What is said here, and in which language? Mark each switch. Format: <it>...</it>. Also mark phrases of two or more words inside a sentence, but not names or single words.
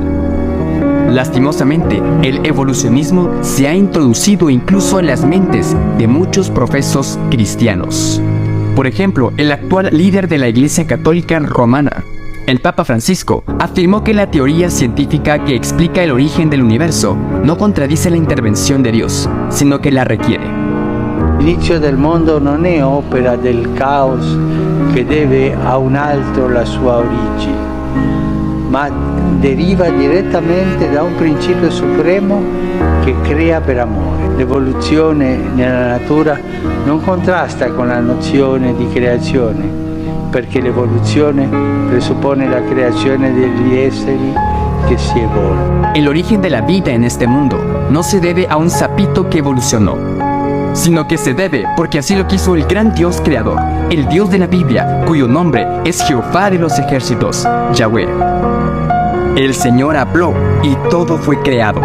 <es>Lastimosamente, el evolucionismo se ha introducido incluso en las mentes de muchos profesos cristianos. Por ejemplo, el actual líder de la Iglesia Católica Romana, el Papa Francisco, afirmó que la teoría científica que explica el origen del universo no contradice la intervención de Dios, sino que la requiere.</es> <it>L'inizio del mondo non è opera del caos che deve a un altro la sua origine, ma deriva direttamente da un principio supremo che crea per amore. L'evoluzione nella natura non contrasta con la nozione di creazione, perché l'evoluzione presuppone la creazione degli esseri</it> <es>que si evolven. El origen de la vida en este mundo no se debe a un sapito que evolucionó, sino que se debe porque así lo quiso el gran Dios creador, el Dios de la Biblia, cuyo nombre es Jehová de los ejércitos, Yahweh. El Señor habló y todo fue creado.</es>